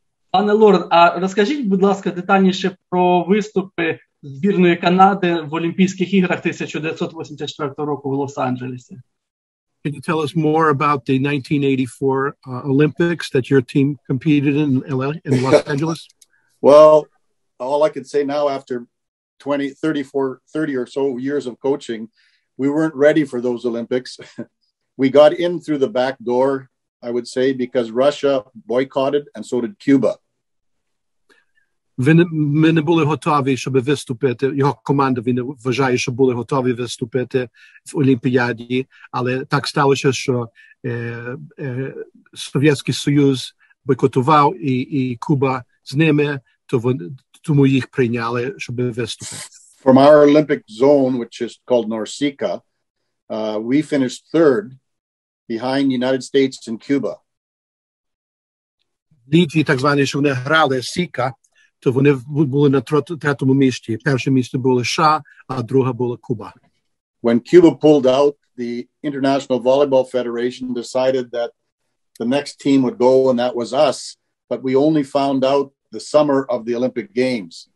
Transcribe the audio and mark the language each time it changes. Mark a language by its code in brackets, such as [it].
[uk] Пане Лорн, а розкажіть, будь ласка, детальніше про виступи збірної Канади в Олімпійських іграх 1984 року в Лос-Анджелесі. [en] Can you tell us more about the 1984 Olympics that your team competed in Los Angeles? Well, all I can say now after 30 or so years of coaching, we weren't ready for those Olympics. We got in through the back door, I would say, because Russia boycotted and so did Cuba. [uk] Ми не були готові, щоб виступити. Його команда, він вважає, що були готові виступити в Олімпіаді, але так сталося, що Совєтський Союз бойкотував і Куба з ними, тому їх прийняли, щоб виступити. [en] From our Olympic zone, which is called Norsica, we finished third behind the United States and Cuba. [uk] Ліді, так звані, що вони грали Сіка, то вони були на третьому місці. Перше місце було США, а друге було Куба. [en] When Cuba pulled out, the International Volleyball Federation decided that the next team would go, and that was us. But we only found out the summer of the Olympic Games.